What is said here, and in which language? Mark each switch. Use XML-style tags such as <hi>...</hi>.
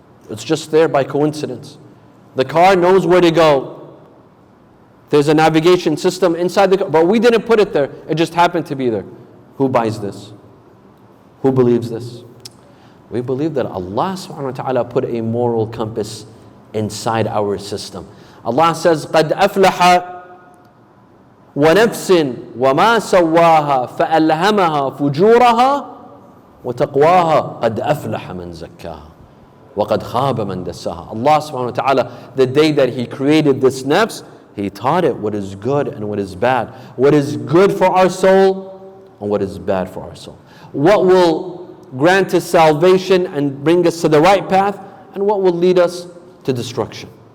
<en>It's just there by coincidence. The car knows where to go. There's a navigation system inside the car, but we didn't put it there. It just happened to be there. Who buys this? Who believes this? We believe that Allah subhanahu wa ta'ala put a moral compass inside our system.</en> <ar>Allah says, قَدْ أَفْلَحَ وَنَفْسٍ وَمَا سَوَّاهَا فَأَلْهَمَهَا فُجُورَهَا وَتَقْوَاهَا قَدْ أَفْلَحَ مَنْ زَكَّاهَا وَقَدْ خَابَ مَنْ دَسَّاهَا.</ar> <en>Allah subhanahu wa ta'ala, the day that He created this nafs, He taught it what is good and what is bad. What is good for our soul and what is bad for our soul. What will grant us salvation and bring us to the right path, and what will lead us to destruction.</en>